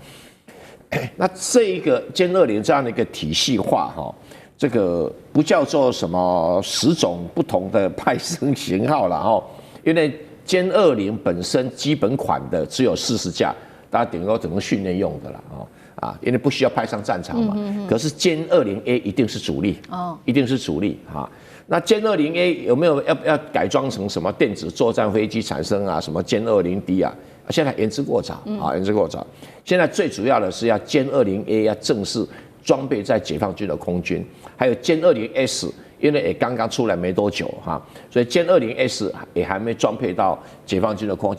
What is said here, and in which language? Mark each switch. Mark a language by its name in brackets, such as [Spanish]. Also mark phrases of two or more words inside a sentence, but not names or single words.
[Chinese] 那這一個殲20這樣的一個體系化哈，這個不叫做什麼10種不同的派生型號了哈，因為殲20本身基本款的只有40架，大家頂多只能訓練用的了啊，因為不需要派上戰場嘛。可是殲 20A 一定是主力一定是主力哈。那殲 20A 有沒有要改裝成什麼電子作戰飛機產生啊？什麼殲20D啊？現在言之過早啊，言之過早。現在最主要的是要殲20A 要正式裝備在解放軍的空軍，還有殲20S，因為也剛剛出來沒多久哈，所以殲20S 也還沒裝配到解放軍的空。